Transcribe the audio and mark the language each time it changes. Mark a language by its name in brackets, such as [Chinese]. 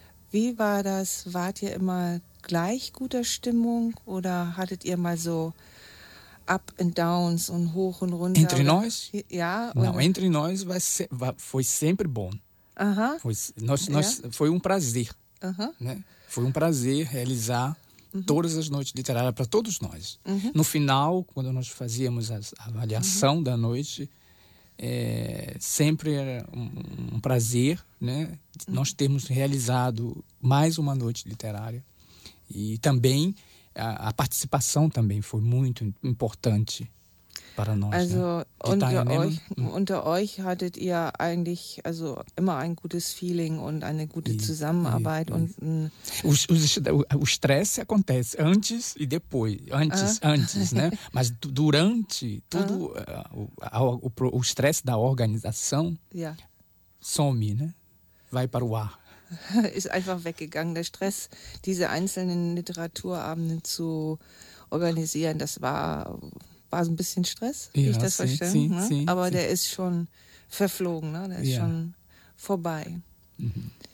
[German] Wie war das? Wart ihr immer gleich guter Stimmung oder hattet ihr mal so [English] up and downs [German] und hoch und runter? [Portuguese] Entre nós? [German] Ja. [Portuguese] Não, entre nós foi sempre bom. Uh-huh. Foi um prazer. Uh-huh. Né? Foi um prazer realizar todas as noites literárias para todos nós. Uh-huh. No final, quando nós fazíamos a avaliação da noite, sempre era um prazer, né? Nós termos realizado mais uma noite literária. E também a participação também foi muito importante. para nós, [German] also, [Portuguese] né? [German] Unter euch hattet ihr eigentlich also immer ein gutes Feeling und eine gute Zusammenarbeit. [Portuguese] O estresse acontece antes e depois. Antes, né? Mas durante tudo, o estresse da organização some, né? Vai para o ar. [German] Ist einfach weggegangen. Der Stress, diese einzelnen Literaturabende zu organisieren, das war so ein bisschen Stress, wie ich das verstehe. [Portuguese] Sim, ne? Sim, [German] aber sim. Der ist schon verflogen, ne? Der ist schon vorbei. Mhm.